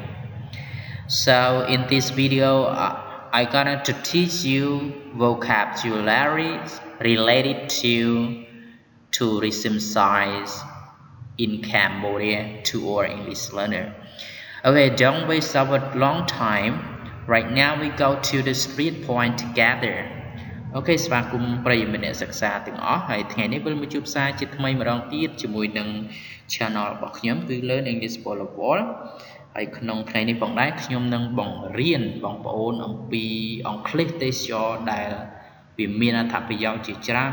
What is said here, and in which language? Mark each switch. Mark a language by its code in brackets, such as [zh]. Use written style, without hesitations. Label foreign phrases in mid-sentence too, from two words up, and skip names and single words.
[en] So in this video I'm gonna to teach you vocabulary related to tourism sites in Cambodia to our English learner. Okay, don't waste our long time. Right now we go to the street point together. [km] Okay, ស្វាគមន៍ប្រិយមិត្តអ្នកសិក្សាទាំងអស់ហើយថ្ងៃនេះវិលមកជួបផ្សាយជាថ្មីម្ដងទៀតជាមួយនឹង channel របស់ខ្ញុំគឺ Learn English for the World ហើយក្នុងថ្ងៃ នេះផងដែរខ្ញុំនឹងបង្រៀនបងប្អូនអំពីអង់គ្លេសទេសចរណ៍ដែលវាមានអត្ថប្រយោជន៍ជាច្រើន